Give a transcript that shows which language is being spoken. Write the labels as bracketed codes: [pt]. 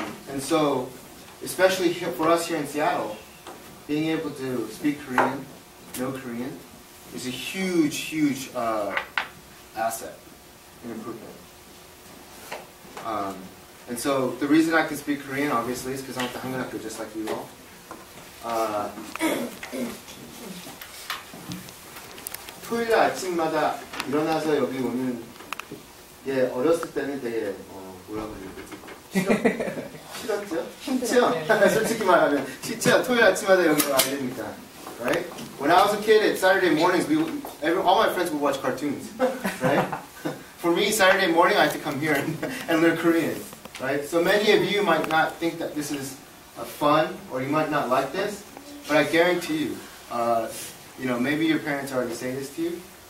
[en] And so, especially for us here in Seattle, being able to speak Korean, know Korean, is a huge, huge asset and improvement. And so, the reason I can speak Korean, obviously, is because I'm at the 한국학교 just like you all. [ko] 토요일 아침마다 일어나서 여기 오는 게 어렸을 때는 되게 뭐라고 해야 되지? 싫었죠? 싫죠? 솔직히 말하면 싫죠? 토요일 아침마다 여기 와야 됩니다. [en] Right? When I was a kid, at Saturday mornings, all my friends would watch cartoons. Right? For me, Saturday morning, I had to come here and learn Korean. Right? So many of you might not think that this is fun, or you might not like this, but I guarantee you, maybe your parents already say this to you.